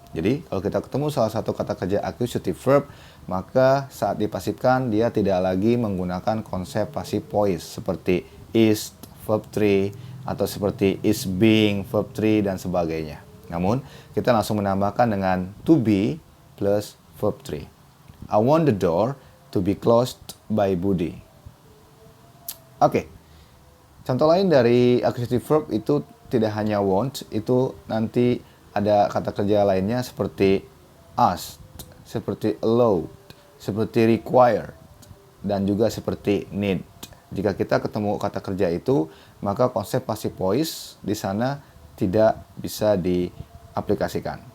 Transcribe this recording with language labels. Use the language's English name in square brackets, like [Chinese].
[Indonesian] Jadi, kalau kita ketemu salah satu kata kerja accusative verb, maka saat dipasifkan dia tidak lagi menggunakan konsep passive voice seperti is verb 3 atau seperti is being verb 3 dan sebagainya. Namun, kita langsung menambahkan dengan to be plus verb 3. [English] I want the door to be closed by Budi. Oke. [Indonesian] Contoh lain dari accusative verb itu tidak hanya want, itu nanti ada kata kerja lainnya seperti asked, seperti allowed, seperti required, dan juga seperti need. Jika kita ketemu kata kerja itu, maka konsep passive voice di sana tidak bisa diaplikasikan.